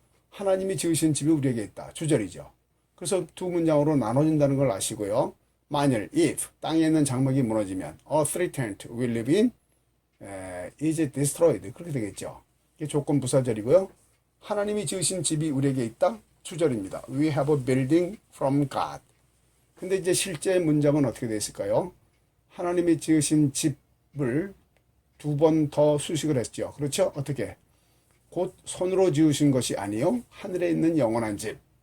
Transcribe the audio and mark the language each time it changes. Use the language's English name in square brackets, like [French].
[Korean] 하나님이 지으신 집이 우리에게 있다. 주절이죠. 그래서 두 문장으로 나눠진다는 걸 아시고요. 만일 [English] if [Korean] 땅에 있는 장막이 무너지면 [English] earthly tent we live in is destroyed. [Korean] 그렇게 되겠죠. 이게 조건 부사절이고요. 하나님이 지으신 집이 우리에게 있다. 주절입니다. [English] We have a building from God. [Korean] 근데 이제 실제 문장은 어떻게 되어 있을까요? 하나님이 지으신 집을 두 번 더 수식을 했죠. 그렇죠? 어떻게? 곧 손으로 지으신 것이 아니요. 하늘에 있는 영원한 집.